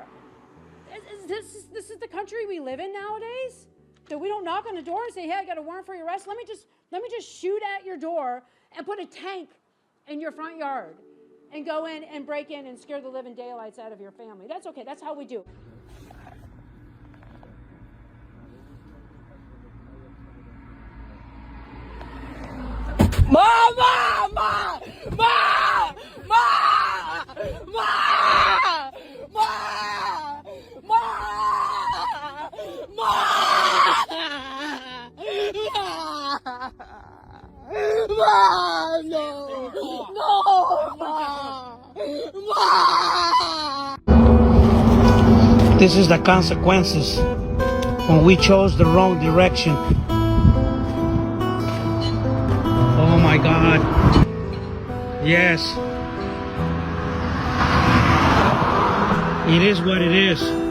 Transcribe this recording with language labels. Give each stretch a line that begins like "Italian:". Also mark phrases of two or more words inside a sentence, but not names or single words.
English: This is the country we live in nowadays. That we don't knock on the door and say, "Hey, I got a warrant for your arrest. Let me just shoot at your door and put a tank in your front yard and go in and break in and scare the living daylights out of your family." That's okay. That's how we do. Mama! Ma! Ma! Ma! Ma! Ma! Ma! Ma! No! No! Ma! This is the consequences when we chose the wrong direction. Oh my God. Yes. It is what it is.